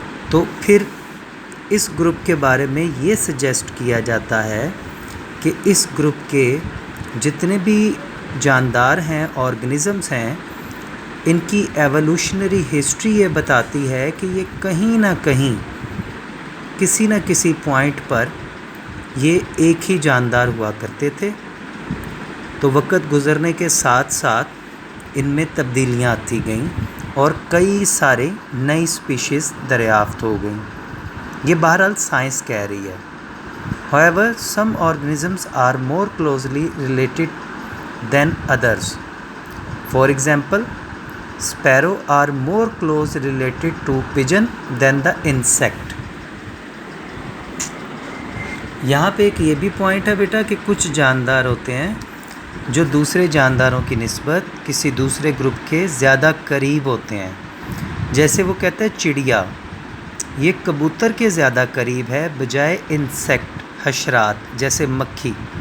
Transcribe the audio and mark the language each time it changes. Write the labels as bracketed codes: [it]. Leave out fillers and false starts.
[ur] تو پھر اس گروپ کے بارے میں یہ سجیسٹ کیا جاتا ہے کہ اس گروپ کے جتنے بھی جاندار ہیں، آرگنزمز ہیں، ان کی ایوولوشنری ہسٹری یہ بتاتی ہے کہ یہ کہیں نہ کہیں کسی نہ کسی پوائنٹ پر یہ ایک ہی جاندار ہوا کرتے تھے. تو وقت گزرنے کے ساتھ ساتھ ان میں تبدیلیاں آتی گئیں اور کئی سارے نئی اسپیشیز دریافت ہو گئیں. یہ بہرحال سائنس کہہ رہی ہے. [en] However, some organisms are more closely related than others. For example, sparrow are more closely related to pigeon than the insect. [ur] یہاں پہ ایک یہ بھی پوائنٹ ہے بیٹا کہ کچھ جاندار ہوتے ہیں جو دوسرے جانداروں کی نسبت کسی دوسرے گروپ کے زیادہ قریب ہوتے ہیں. جیسے وہ کہتا ہے چڑیا، یہ کبوتر کے زیادہ قریب ہے بجائے انسیکٹ، حشرات جیسے مکھی.